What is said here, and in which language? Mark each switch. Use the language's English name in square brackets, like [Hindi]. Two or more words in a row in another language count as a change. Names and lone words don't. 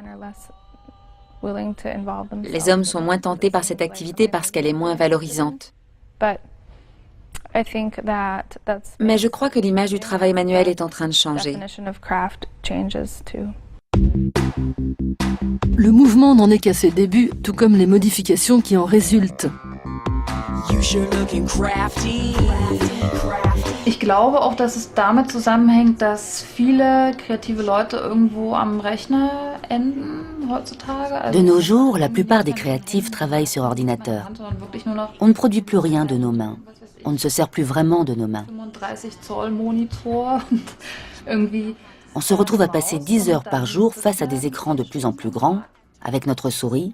[French] Les hommes sont moins tentés par cette activité parce qu'elle est moins valorisante. Mais je crois que l'image du travail manuel est en train de changer. Le mouvement n'en est qu'à ses débuts, tout comme les modifications qui en résultent. [German] Ich glaube auch, dass es damit zusammenhängt, dass viele kreative Leute irgendwo am Rechner enden heutzutage. [French] De nos jours, la plupart des créatifs travaillent sur ordinateur. On ne produit plus rien de nos mains. On ne se sert plus vraiment de nos mains. On se retrouve à passer 10 heures par jour face à des écrans de plus en plus grands, avec notre souris.